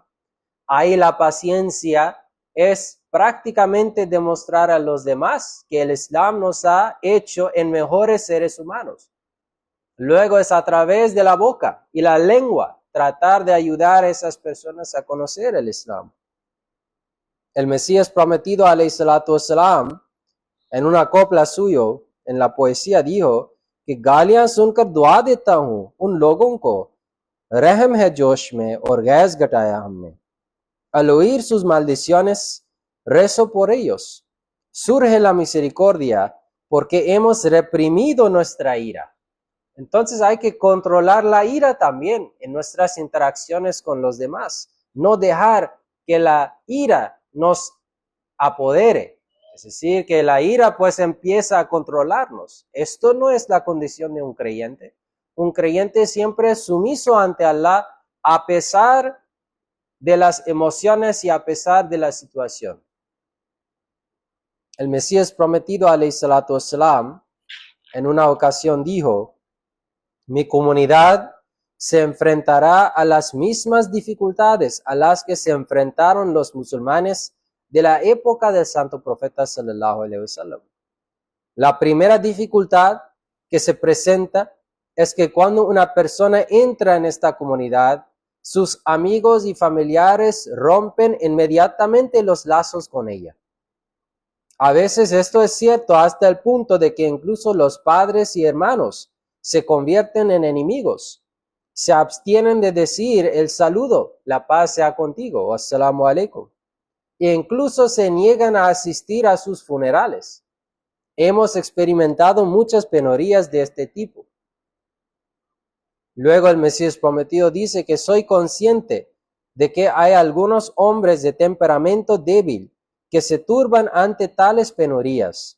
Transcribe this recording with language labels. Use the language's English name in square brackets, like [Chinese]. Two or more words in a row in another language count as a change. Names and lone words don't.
[Spanish] Ahí la paciencia es prácticamente demostrar a los demás que el Islam nos ha hecho en mejores seres humanos. Luego es a través de la boca y la lengua tratar de ayudar a esas personas a conocer el Islam. El Mesías prometido, [Arabic] عليه الصلاة والسلام, [Spanish] en una copla suyo, en la poesía, dijo [Urdu] کہ گالیاں سن کر دعا دیتا ہوں ان لوگوں کو رحم ہے جوش میں اور غیظ گھٹایا ہم نے. [Spanish] Al oír sus maldiciones, rezo por ellos. Surge la misericordia porque hemos reprimido nuestra ira. Entonces hay que controlar la ira también en nuestras interacciones con los demás. No dejar que la ira nos apodere. Es decir, que la ira pues empieza a controlarnos. Esto no es la condición de un creyente. Un creyente siempre es sumiso ante Allah a pesar de las emociones y a pesar de la situación. El Mesías prometido, [Arabic] عليه الصلاة والسلام, [Spanish] en una ocasión dijo: mi comunidad se enfrentará a las mismas dificultades a las que se enfrentaron los musulmanes de la época del santo profeta [Arabic] صلى الله عليه وسلم. [Spanish] La primera dificultad que se presenta es que cuando una persona entra en esta comunidad, sus amigos y familiares rompen inmediatamente los lazos con ella. A veces esto es cierto hasta el punto de que incluso los padres y hermanos se convierten en enemigos. Se abstienen de decir el saludo, la paz sea contigo, [Arabic] السلام عليكم. [Spanish] E incluso se niegan a asistir a sus funerales. Hemos experimentado muchas penurias de este tipo. Luego el Mesías prometido dice que soy consciente de que hay algunos hombres de temperamento débil que se turban ante tales penurias.